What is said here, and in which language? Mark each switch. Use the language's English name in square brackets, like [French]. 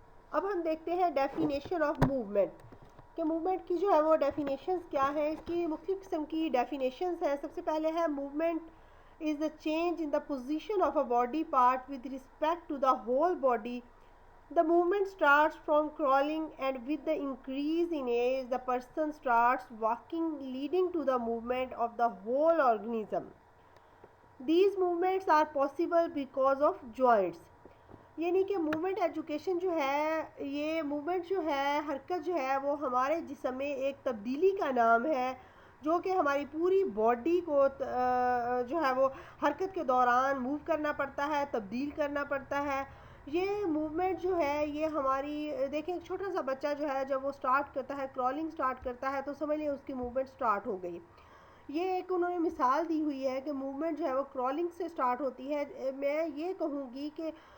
[Urdu] اب ہم دیکھتے ہیں ڈیفینیشن آف موومنٹ، کہ موومنٹ کی جو ہے وہ ڈیفینیشنز کیا ہے۔ اس کی مختلف قسم کی ڈیفینیشنز ہیں۔ سب سے پہلے ہے movement is the change in the position of a body part with respect to the whole body. [English] The movement starts from crawling, and with the increase in age the person starts walking, leading to the movement of the whole organism. These movements are possible because of joints. [Urdu] یعنی کہ movement education جو ہے، یہ movement جو ہے، حرکت جو ہے وہ ہمارے جسم میں ایک تبدیلی کا نام ہے، جو کہ ہماری پوری باڈی کو جو ہے وہ حرکت کے دوران موو کرنا پڑتا ہے، تبدیل کرنا پڑتا ہے۔ یہ موومنٹ جو ہے یہ ہماری، دیکھیں ایک چھوٹا سا بچہ جو ہے جب وہ سٹارٹ کرتا ہے، کرالنگ سٹارٹ کرتا ہے، تو سمجھ لیں اس کی موومنٹ سٹارٹ ہو گئی۔ یہ ایک انہوں نے مثال دی ہوئی ہے کہ موومنٹ جو ہے وہ کرالنگ سے سٹارٹ ہوتی ہے۔ میں یہ کہوں گی کہ